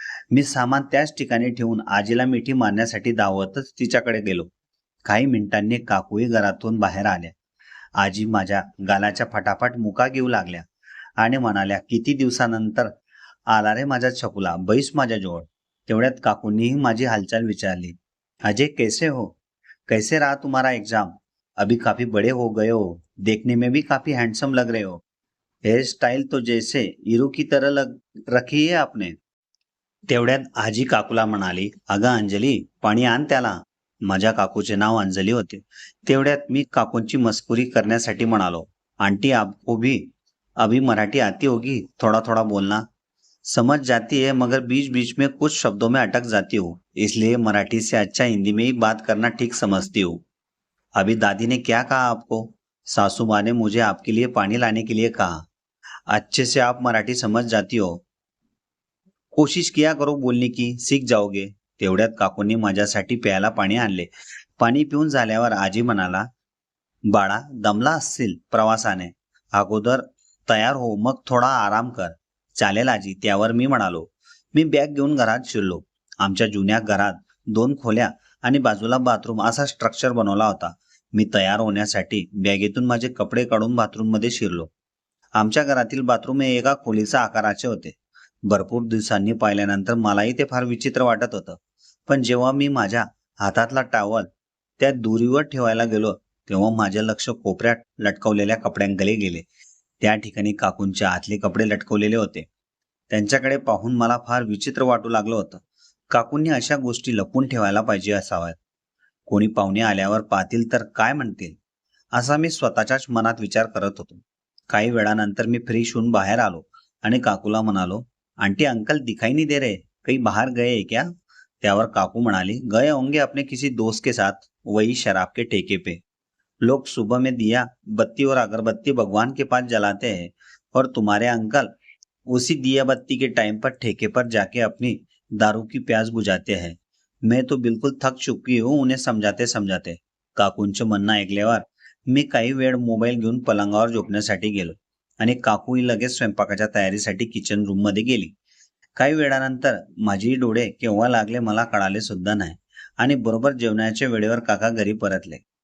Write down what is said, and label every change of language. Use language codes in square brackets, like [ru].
[mr] मी सामान त्याच ठिकाणी ठेवून आजीला मिठी मारण्यासाठी धावतच तिच्याकडे गेलो. काही मिनिटांनी काकूही घरातून बाहेर आल्या. आजी माझ्या गालाच्या फटाफट मुका घेऊ लागल्या आणि म्हणाल्या, किती दिवसानंतर आला रे माझा छकुला, बैस माझ्याजवळ. तेवढ्यात काकूंनीही माझी हालचाल विचारली. [hi] अजय कैसे हो? कैसे रहा तुम्हारा एग्जाम? अभी काफी बड़े हो गए हो. देखने में भी काफी हैंडसम लग रहे हो. हेयर स्टाइल तो जैसे हीरो की तरह लग रखी है आपने. [mr] तेवढ्यात आजी काकूला म्हणाली, अगं अंजली, पाणी आण त्याला. माझ्या काकूचे नाव अंजली होते. तेवढ्यात मी काकूंची मस्कुरी करण्यासाठी म्हणालो, [hi] आंटी आपको भी अभी मराठी आती होगी, थोड़ा थोड़ा बोलना. समझ जाती है मगर बीच बीच में कुछ शब्दों में अटक जाती हूँ, इसलिए मराठी से अच्छा हिंदी में ही बात करना ठीक समझती हूँ. अभी दादी ने क्या कहा आपको? सासू माँ ने मुझे आपके लिए पानी लाने के लिए कहा. अच्छे से आप मराठी समझ जाती हो. कोशिश किया करो बोलने की, सीख जाओगे. [mr] तेवढ्यात काकूंनी माझ्यासाठी प्यायला पाणी आणले. पाणी पिऊन झाल्यावर आजी म्हणाला, बाळा दमला असशील प्रवासाने, अगोदर तयार हो, मग थोडा आराम कर. चालेल आजी, त्यावर मी म्हणालो. मी बॅग घेऊन घरात शिरलो. आमच्या जुन्या घरात 2 खोल्या आणि बाजूला बाथरूम असा स्ट्रक्चर बनवला होता. मी तयार होण्यासाठी बॅगेतून माझे कपडे काढून बाथरूममध्ये शिरलो. आमच्या घरातील बाथरूम हे एका खोलीच्या आकाराचे होते. भरपूर दिवसांनी पाहिल्यानंतर मलाही ते फार विचित्र वाटत होतं. पण जेव्हा मी माझ्या हातातला टॉवल त्या दोरीवर ठेवायला गेलो, तेव्हा माझे लक्ष कोपऱ्यात लटकवलेल्या कपड्यांकडे गेले. त्या ठिकाणी काकूंचे आतले कपडे लटकवलेले होते. त्यांच्याकडे पाहून मला फार विचित्र वाटू लागलं होतं. काकूंनी अशा गोष्टी लपवून ठेवायला पाहिजे असाव्यात. कोणी पाहुणे आल्यावर पाहतील तर काय म्हणतील, असा मी स्वतःच्याच मनात विचार करत होतो. काही वेळानंतर मी फ्रेश होऊन बाहेर आलो आणि काकूला म्हणालो, [hi] आंटी अंकल दिखाई नहीं दे रहे, कहीं बाहर गए हैं क्या? [mr] त्यावर काकू म्हणाली, [hi] गए होंगे अपने किसी दोस्त के साथ, वही शराब के ठेके पे. लोग सुबह में दिया बत्ती और अगरबत्ती भगवान के पास जलाते हैं और तुम्हारे अंकल उसी दिया बत्ती के टाइम पर ठेके पर जाके अपनी दारू की प्यास बुझाते हैं. मैं तो बिल्कुल थक चुकी हूँ उन्हें समजाते समजाते. [mr] काकूंचं म्हणणं ऐकल्यावर मी काही वेळ मोबाईल घेऊन पलंगावर झोपण्यासाठी गेलो आणि काकूही लगेच स्वयंपाकाच्या तयारीसाठी किचन रूम मध्ये गेली. काही वेळानंतर माझी डोळे केव्हा लागले मला कळाले सुद्धा नाही आणि बरोबर जेवणाच्या वेळेवर काका घरी परतले.